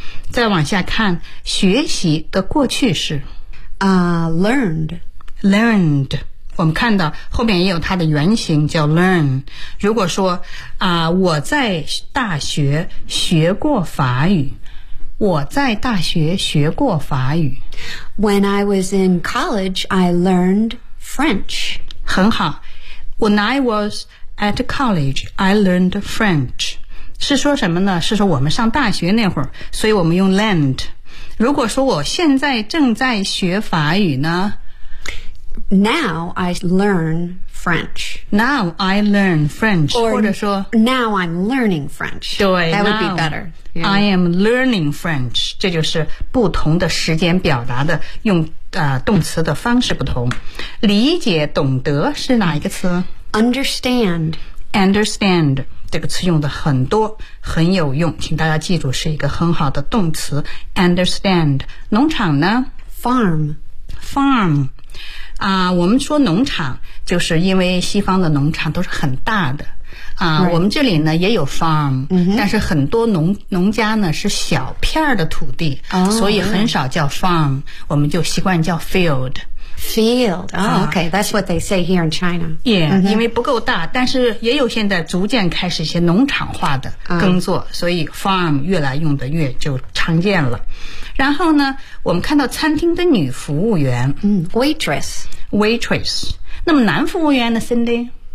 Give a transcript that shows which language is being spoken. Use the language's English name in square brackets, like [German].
[Chinese] 再往下看，学习的过去式 [English] learned， [Chinese] learned， 我们看到后面也有它的原型叫 learn。如果说我在大学学过法语，我在大学学过法语。 [English] When I was in college, I learned French. [Chinese] 很好。 [English] When I was at college, I learned French. [Chinese] 是说什么呢？是说我们上大学那会儿，所以我们用 learned。如果说我现在正在学法语呢？ [English] Now I learn French. Now I learn French. Or, [Chinese] 或者说 [English] Now I'm learning French. [Chinese] 对 [English] That would be better. I am learning French， [Chinese] 这就是不同的时间表达的用动词的方式不同。理解懂得是哪一个词？ [English] Understand， [Chinese] Understand 这个词用的很多，很有用，请大家记住是一个很好的动词。 Understand 农场呢？ [English] Farm， [Chinese] Farm 我们说农场就是因为西方的农场都是很大的 [English] Right. [Chinese] 我们这里呢也有 farm、 [English] mm-hmm. [Chinese] 但是很多农家呢是小片的土地、 [English] oh, [Chinese] 所以很少叫 farm、 [English] right. [Chinese] 我们就习惯叫 field [English] field、oh, okay that's what they say here in China yeah、mm-hmm. [Chinese] 因为不够大但是也有现在逐渐开始一些农场化的耕作、oh. 所以 farm 越来用的越就常见了然后呢我们看到餐厅的女服务员、 [English] mm, waitress [Chinese] waitress 那么男服务员呢 Cindy